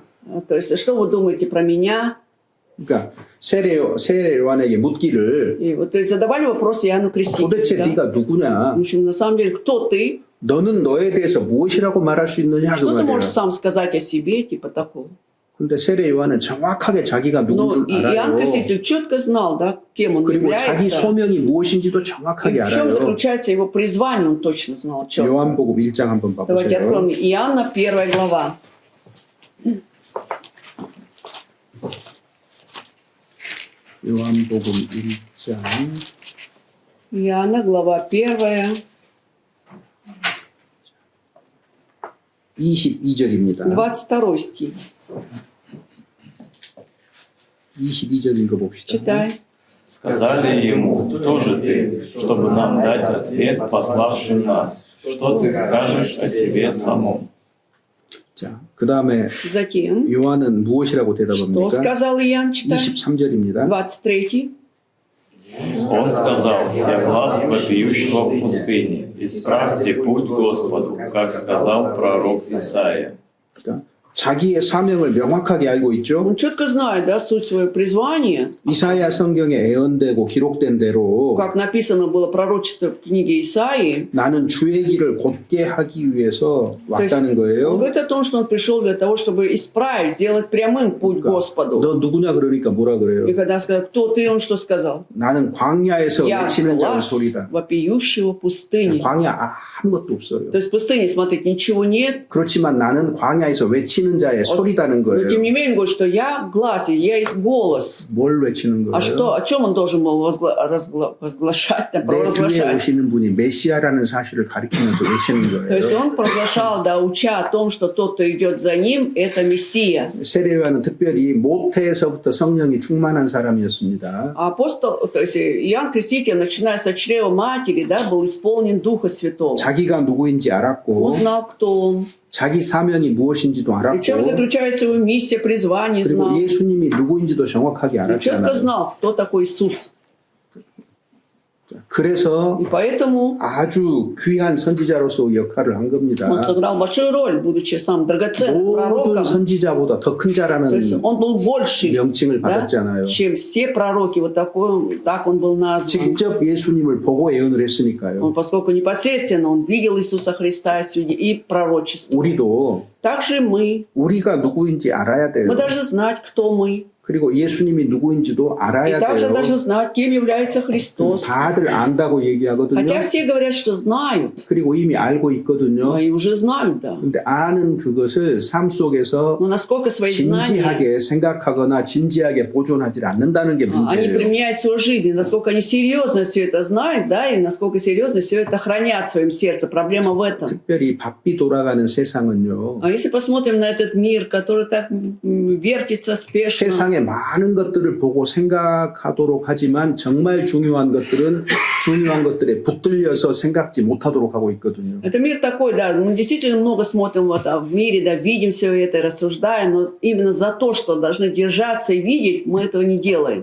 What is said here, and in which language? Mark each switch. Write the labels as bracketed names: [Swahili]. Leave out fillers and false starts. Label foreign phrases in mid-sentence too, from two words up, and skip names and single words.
[Russian] То есть, что вы думаете про меня? [Korean] 그러니까 세례 요한에게 묻기를 [Russian] И вот, то есть задавали вопрос Иоанну Крестителю. [Korean] 도대체 [Russian] Да? [Korean] 네가 누구냐? [Russian] В общем, на самом деле, кто ты? [Korean] 너는 너에 대해서 무엇이라고 말할 수 있느냐? 그 [Russian] Что ты [Korean] 말이야. [Russian] можешь сам сказать о себе, типа такого? [Korean] 근데 세례 요한은 정확하게 자기가 [Russian] Но [Korean] 누군지 [Russian] Иоанн [Korean] 알아요. [Russian] Креститель четко знал, да, кем он [Korean] 그리고 자기 [Russian] является. [Korean] 소명이 무엇인지도 [Russian] И [Korean] 정확하게 [Russian] в чем [Korean] 알아요. [Russian] заключается его призвание, он точно знал четко. [Korean] 요한복음 1장 한번 [Russian] Давайте [Korean] 봐보세요. [Russian] откроем Иоанна, 1 глава. [Korean] 요한복음 1장 [Russian] Иоанна, глава 1, [Korean] 22절입니다. [Russian] 22 стих. [Korean] 22절 읽어봅시다. [Russian] Читай. Сказали ему, кто же ты, чтобы нам дать ответ пославшим нас? Что ты скажешь о себе самом? [Korean] 자, 그 다음에 [Russian] Затем, [Korean] 요한은 무엇이라고 [Russian] что [Korean] 대답합니까? [Russian] сказал Иоанн, читай. [Korean] 23절입니다. [Russian] 23. Он сказал, я глас вопиющего в пустыне, исправьте путь Господу, как сказал пророк Исаия. [Korean] 그러니까 자기의 사명을 명확하게 알고 있죠. [Russian] Он четко знает, да, суть своего призвания, [Korean] 이사야 성경에 예언되고 기록된 대로 [Russian] как написано было пророчество в книге Исаии. [Korean] 나는 주의 길을 곧게 하기 위해서 왔다는 [Russian] Он [Korean] 거예요. [Russian] говорит о том, что он пришел для того, чтобы исправить, сделать прямым путь Господу. [Korean] 너 누구냐 그러니까 뭐라 [Russian] И [Korean] 그래요? [Russian] когда сказал, кто ты, он что сказал? [Korean] 나는 광야에서 [Russian] Я [Korean] 외치는 자의 [Russian] глас [Korean] 소리다. [Russian] вопиющего пустыни. [Korean] 광야 아무것도 없어요. [Russian] То есть в пустыне, смотрите, ничего нет. [Korean] 그렇지만 나는 광야에서 외치는 자의 소리다는 [Russian] Но [Korean] 거예요. [Russian] тем не менее, он говорит, что я глаз, и я есть голос. [Korean] 뭘 외치는 [Russian] А что, [Korean] 거예요? [Russian] о чем он должен был возглашать, [Korean] 내 뒤에 [Russian] провозглашать? [Korean] 오시는 분이 메시아라는 사실을 가리키면서 외치는 [Russian] То есть [Korean] 거예요. [Russian] он провозглашал, да, уча о том, что тот, кто идет за ним, это Мессия. [Korean] 세례요한은 특별히 모태에서부터 성령이 충만한 사람이었습니다. [Russian] А апостол, то есть Иоанн Креститель, начиная со чрева матери, да, был исполнен Духа Святого. [Korean] 자기가 누구인지 [Russian] Он [Korean] 알았고 [Russian] знал, кто он. [Korean] 자기 사명이 무엇인지도 [Russian] И в чем [Korean] 알았고 [Russian] заключается его миссия, призвание, знал. [Korean] 그리고 예수님이 누구인지도 정확하게 [Russian] И четко [Korean] 알았잖아요. [Russian] знал, кто такой Иисус. [Korean] 그래서 [Russian] И поэтому [Korean] 아주 귀한 선지자로서 역할을 한 겁니다. [Russian] он сыграл большую роль, будучи самым драгоценным [Korean] 모든 [Russian] пророком. [Korean] 선지자보다 더 큰 자라는 [Russian] То есть он был больше, [Korean] 명칭을 [Russian] да, [Korean] 받았잖아요. [Russian] чем все пророки. Вот такой, так он был назван. [Korean] 직접 예수님을 보고 예언을 했으니까요. [Russian] Он, поскольку непосредственно он видел Иисуса Христа и пророчество. [Korean] 우리도 [Russian] Также мы. [Korean] 우리가 누구인지 알아야 돼요. [Russian] Мы должны знать, кто мы. [Korean] 그리고 예수님이 누구인지도 [Russian] И [Korean] 알아야 [Russian] также [Korean] 돼요. [Russian] должны знать, кем является Христос. [Korean] 다들 안다고 얘기하거든요. [Russian] Хотя все говорят, что знают. [Korean] 그리고 이미 알고 [Russian] Но [Korean] 있거든요. [Russian] и уже знают, да. [Korean] 근데 아는 그것을 삶 속에서 [Russian] Но насколько свои знания [Korean] 진지하게 생각하거나 진지하게 보존하지 않는다는 게 [Russian] они [Korean] 문제예요. [Russian] применяют в свою жизнь, насколько они серьезно все это знают, да, и насколько серьезно все это хранят в своем сердце. Проблема в этом. [Korean] 특별히 바삐 돌아가는 세상은요. [Russian] А если посмотрим на этот мир, который так вертится спешно, [Korean] 세상의 많은 것들을 보고 생각하도록 하지만 정말 중요한 것들은 중요한 것들에 붙들려서 생각지 못하도록 하고 있거든요. [Russian] это мир такой, да, мы действительно много смотрим вот, в мире, да, видим все это, рассуждаем, но именно за то, что должны держаться и видеть, мы этого не делаем.